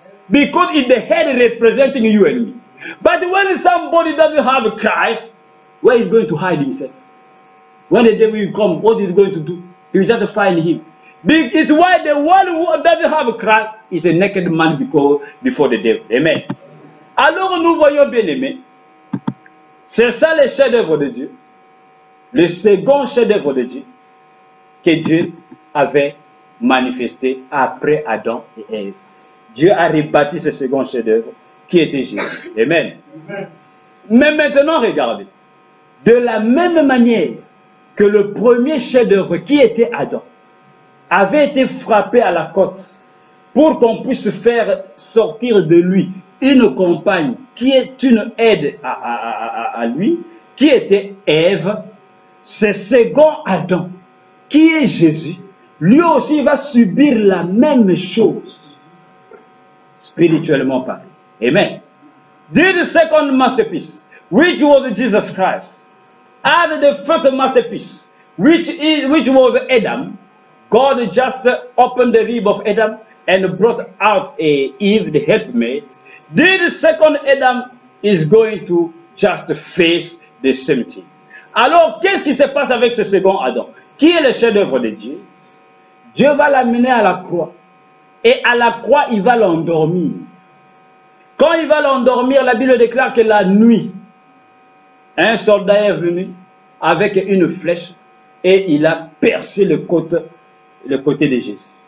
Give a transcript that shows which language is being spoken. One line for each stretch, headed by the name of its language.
English: Because it's the head representing you and me. But when somebody doesn't have Christ, where is he going to hide himself? When the devil will come, what is he going to do? He will just find him. It's why the one who doesn't have Christ is a naked man before the devil. Amen.
French: Alors nous voyons bien aimé, c'est ça le chef-d'œuvre de Dieu, le second chef-d'œuvre de Dieu que Dieu avait manifesté après Adam et Ève. Dieu a rebâti ce second chef-d'œuvre qui était Jésus. Amen. Mais maintenant regardez, de la même manière que le premier chef-d'œuvre qui était Adam avait été frappé à la côte pour qu'on puisse faire sortir de lui une compagne qui est une aide à lui, qui était Ève. Ce second Adam, qui est Jésus, lui aussi va subir la même chose, spirituellement parlé. Amen.
English: The second masterpiece, which was Jesus Christ, as the first masterpiece, which was Adam, God just opened the rib of Adam and brought out Eve, the helpmate. The second Adam is going to just face the same thing.
French: Alors, qu'est-ce qui se passe avec ce second Adam? Qui est le chef-d'œuvre de Dieu? Dieu va l'amener à la croix et à la croix, il va l'endormir. Quand il va l'endormir, la Bible déclare que la nuit, un soldat est venu avec une flèche et il a percé le côté de Jésus.